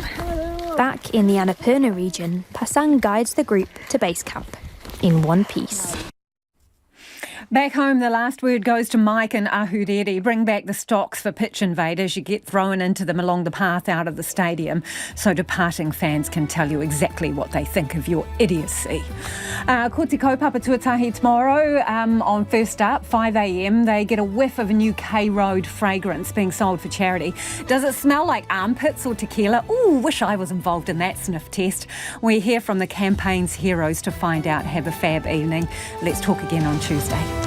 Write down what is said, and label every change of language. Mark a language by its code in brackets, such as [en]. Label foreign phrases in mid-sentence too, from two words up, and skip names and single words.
[en] Back in the Annapurna region, Pasang guides the group to base camp in one piece. Back home, the last word goes to Mike and Ahuriri. Bring back the stocks for pitch invaders. You get thrown into them along the path out of the stadium so departing fans can tell you exactly what they think of your idiocy. [mi] Ko te kaupapa tuatahi [en] tomorrow on First Up, [mi] 5 a.m. [en] They get a whiff of a new K Road fragrance being sold for charity. Does it smell like armpits or tequila? Ooh, wish I was involved in that sniff test. We hear from the campaign's heroes to find out. Have a fab evening. Let's talk again on Tuesday.